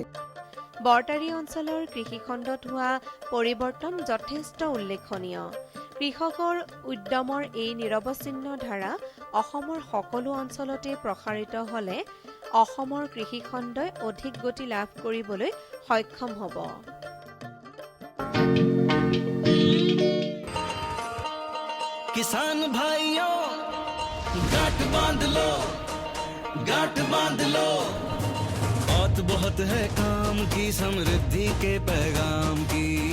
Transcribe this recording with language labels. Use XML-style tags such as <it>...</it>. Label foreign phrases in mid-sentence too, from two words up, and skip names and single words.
<as>বৰতাৰী অঞ্চলৰ কৃষিখণ্ডত হোৱা পৰিৱৰ্তন যথেষ্ট উল্লেখনীয়। কৃষকৰ উদ্যমৰ এই নিৰৱচ্ছিন্ন ধাৰা অসমৰ সকলো অঞ্চলতে প্ৰসাৰিত হ'লে অসমৰ কৃষিখণ্ডই অধিক গতি লাভ কৰিবলৈ সক্ষম হ'ব।</as> <hi>किसान भाइयों गांठ बांध लो बात बहुत है काम की, समृद्धि के पैगाम की।</hi>